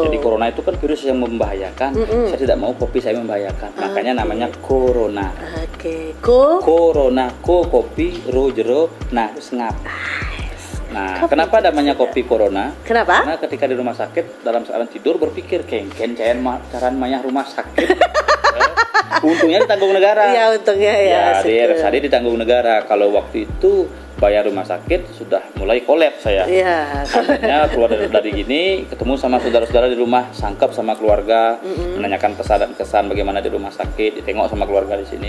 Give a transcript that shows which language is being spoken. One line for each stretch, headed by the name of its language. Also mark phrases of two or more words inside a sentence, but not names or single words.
Indonesian: Jadi corona itu kan virus yang membahayakan. Saya tidak mau kopi saya membahayakan. Makanya namanya corona. Oke. Corona, kopi, ro jero, nah sengap. Nah, kenapa namanya kopi corona? Kenapa? Karena ketika di rumah sakit dalam keadaan tidur berpikir
Balinese: kengken caran mayah
Indonesian: rumah sakit. Untungnya ditanggung negara. Iya, untungnya ya. Tadi ditanggung negara. Kalau waktu itu bayar rumah sakit sudah mulai kolaps saya. Iya. Akhirnya keluar dari gini, ketemu sama saudara-saudara di rumah, sangkap sama keluarga, menanyakan pesan dan kesan bagaimana di rumah sakit, ditengok sama keluarga di sini.